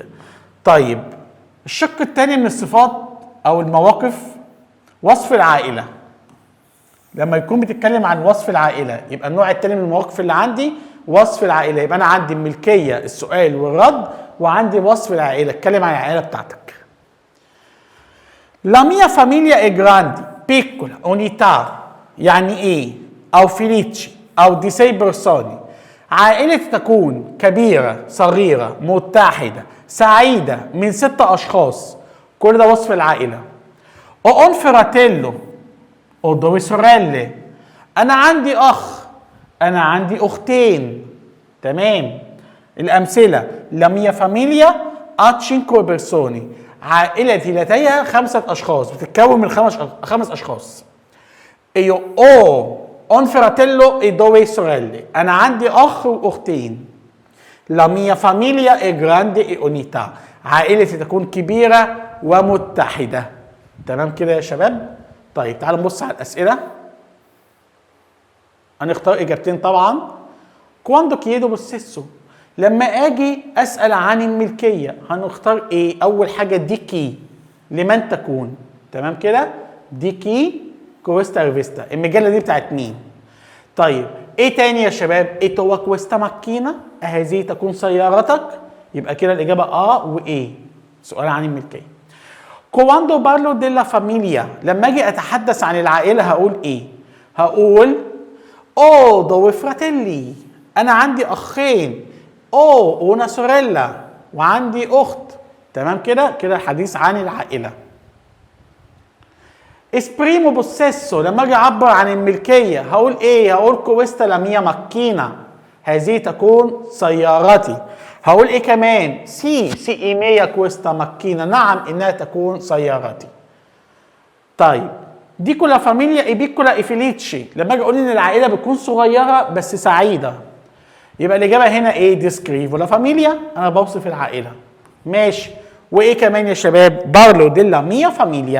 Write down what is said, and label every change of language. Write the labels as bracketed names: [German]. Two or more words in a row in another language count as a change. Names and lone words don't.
[Arabic] طيب الشق الثاني من الصفات أو المواقف وصف العائلة. لما يكون بتتكلم عن وصف العائلة يبقى النوع الثاني من المواقف اللي عندي وصف العائلة. يبقى أنا عندي الملكية السؤال والرد وعندي وصف العائلة. اتكلم عن العائلة بتاعتك. [Italian] La mia famiglia è grande, piccola, unità. [Arabic] يعني إيه؟ أو [Italian] felice o di sei persone. [Arabic] عائلتي تكون كبيرة صغيرة متحدة سعيدة من 6 أشخاص. كل ده وصف العائلة. [Italian] Ho un fratello. Ho 2 sorelle. [Arabic] أنا عندي أخ. أنا عندي أختين. تمام. الأمثلة. [Italian] La mia famiglia ha 5 persone. [Arabic] عائلتي لديها 5 أشخاص. بتتكون من 5 أشخاص. [Italian] Io ho un fratello e 2 sorelle. [Arabic] أنا عندي أخ وأختين. [Italian] La mia famiglia è grande e unità. [Arabic] عائلتي تكون كبيرة ومتحدة. تمام كده يا شباب؟ طيب تعالوا نبص على الأسئلة. هنختار إجابتين طبعا. [Italian] Quando chiedo possesso. [Arabic] لما أجي أسأل عن الملكية هنختار إيه؟ أول حاجة [Italian] di chi [Arabic] لمن تكون. تمام كده؟ [Italian] di chi questa rivista. [Arabic] المجلة دي بتاعت مين؟ طيب إيه تاني يا شباب؟ [Italian] è tua questa macchina. [Arabic] هذه تكون سيارتك. يبقى كده الإجابة وإيه؟ سؤال عن الملكية. [Italian] Quando parlo della famiglia. [Arabic] لما أجي أتحدث عن العائلة هقول إيه؟ [Italian] هقول Ho 2 fratelli. [Arabic] أنا عندي أخين. [Italian] Ho una sorella. [Arabic] وعندي أخت. تمام كده؟ كده الحديث عن العائلة. [Italian] Esprimo possesso. [Arabic] لما أجي أعبر عن الملكية هقول إيه؟ [Italian] هقول questa la mia macchina. [Arabic] هذه تكون سيارتي. هقول إيه كمان؟ [Italian] sì mia questa macchina. [Arabic] نعم إنها تكون سيارتي. طيب دي كلها [Italian] famiglia e piccola e felice. [Arabic] لما اجي اقول ان العائله بتكون صغيره بس سعيده يبقى الاجابه هنا ايه؟ [Italian] descrivo la famiglia. [Arabic] انا بوصف العائله. ماشي. وايه كمان يا شباب؟ [Italian] parlo della mia famiglia.